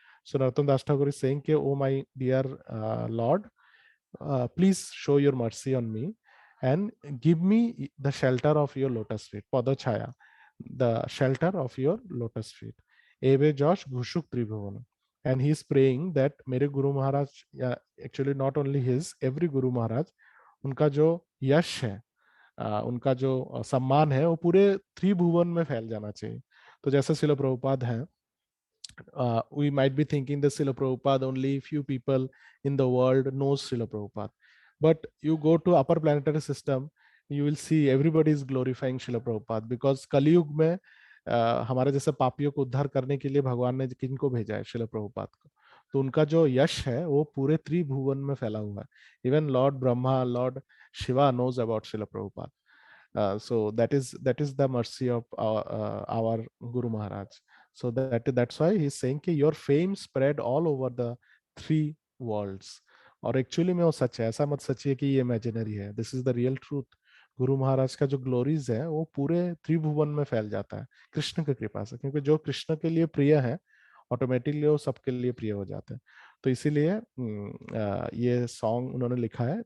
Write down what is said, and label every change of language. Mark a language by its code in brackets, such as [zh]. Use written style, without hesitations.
[en] So Narottam Das Thakur is saying, "Oh my dear Lord, please show your mercy on me and give me the shelter of your lotus feet, Padachaya, the shelter of your lotus feet. [bn] Ebe Josh Ghushuk Tribhuvan." [en] And he is praying that [hi] मेरे Guru Maharaj, [en] actually not only his, every [hi] Guru Maharaj, उनका जो यश है, उनका जो सम्मान है वो पूरे त्रिभुवन में फैल जाना चाहिए. तो जैसे शिला प्रभुपाद हैं, [en] we might be thinking that Srila Prabhupada, only few people in the world knows Srila Prabhupada. But you go to upper planetary system, you will see everybody is glorifying Srila Prabhupada, because Kali Yug [hi] में हमारे जैसे पापियों को उद्धार करने के लिए भगवान ने किनको भेजा है? [en] Srila Prabhupada को. [hi] तो उनका जो यश है वो पूरे त्रिभुवन में फैला हुआ है. [en] Even Lord Brahma, Lord Shiva knows about Srila Prabhupada. So that is the mercy of our Guru Maharaj. So that's why he's saying कि your fame spread all over the three worlds. [hi] और actually में वो सच है, ऐसा मत सोचिए कि ये इमेजिनरी है. [en] This is the real truth. [hi] Guru Maharaj का जो ग्लोरीज है वो पूरे त्रिभुवन में फैल जाता है कृष्ण की कृपा से, क्योंकि जो कृष्ण के लिए प्रिय है ऑटोमेटिकली वो सबके लिए प्रिय हो जाते हैं. तो इसीलिए ये सॉन्ग उन्होंने लिखा है.